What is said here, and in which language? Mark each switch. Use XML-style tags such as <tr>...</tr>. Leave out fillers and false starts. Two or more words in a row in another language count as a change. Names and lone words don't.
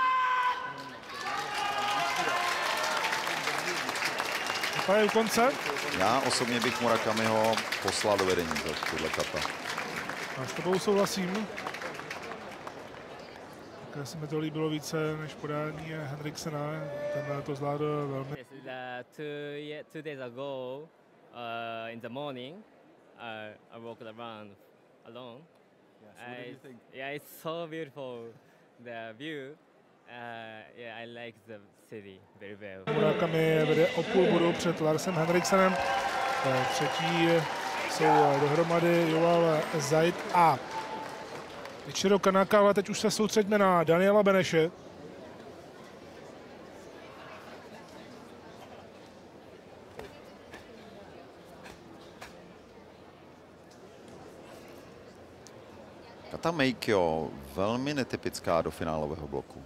<cs>To je u konce. Já osobně bych Murakamiho poslal do vedení za tohle kata. A s tebou souhlasím. Také se mi to líbilo více než podání Henriksena. Ten to zvládl velmi.</cs> <en>Two days ago, in the morning, I walked around alone. Yeah, it's so beautiful, the view. Yeah, I like the city very well.</en> <cs>Murakami vede o půl bodu před Larsem Henriksenem. Třetí jsou dohromady Joval Zaid a Ichiro Kanaka, ale teď už se soustřeďme na Daniela Beneše. Kata Meikyo, velmi netypická do finálového bloku.</cs>